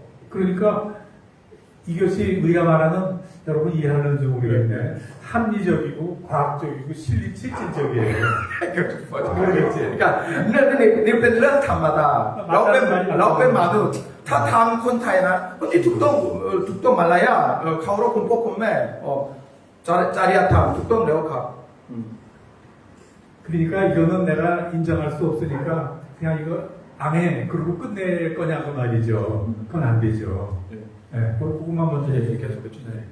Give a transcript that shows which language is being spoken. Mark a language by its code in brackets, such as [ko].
[ko] 그러니까 이것이 우리가 말하는 여러분 이해하는지 모르겠네. 합리적이고 과학적이고 실질적이에요. 모르겠지. [th] นี่เป็นเรื่องธรรมดาเราเป็นมนุษย์ถ้าทำคนไทยนะคนที่ถูกต้องมาเลยเขารพคุณพ่อคุณแม่จริยธรรมถูกต้องแล้วครับ [ko] 그러니까 이거는 내가 인정할 수 없으니까 그냥 이거 안 해. 그리고 끝낼 거냐고 말이죠. 그건 안 되죠. 네, 그것만 먼저 얘기해서 네.